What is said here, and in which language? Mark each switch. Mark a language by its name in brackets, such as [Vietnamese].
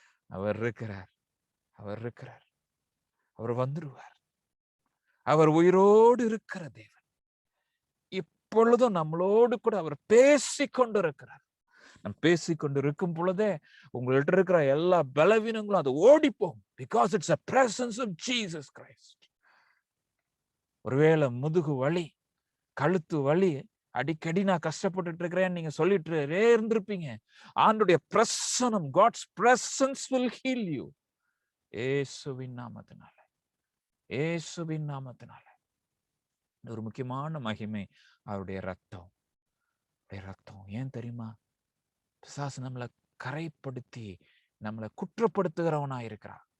[Tamil] அவர் இருக்கிறார், அவர் இருக்கிறார், அவர் வந்துருவார். அவர் உயிரோடு இருக்கிற தேவன். எப்பொழுதும் நம்மளோடு கூட அவர் பேசிக்கொண்டு இருக்கிறார். நம்ம பேசிக்கொண்டு இருக்கும் பொழுதே உங்கள்கிட்ட இருக்கிற எல்லா பலவீனங்களும் அது ஓடிப்போம். [English] Because it's a presence of Jesus Christ. [Tamil] ஒருவேளை முதுகு வலி, கழுத்து வலி, அடிக்கடி நான் கஷ்டப்பட்டுட்டு இருக்கிறேன் நீங்க சொல்லிட்டு இருந்திருப்பீங்க. ஆண்டவருடைய பிரசன்னம், [English] God's presence will heal you. [Tamil] இயேசுவின் நாமத்தினால, இயேசுவின் நாமத்தினால. ஒரு முக்கியமான மகிமை அவருடைய ரத்தம். ரத்தம் ஏன் தெரியுமா? பிசாசு நம்மளை கரைப்படுத்தி நம்மளை குற்றப்படுத்துகிறவனா இருக்கிறான்.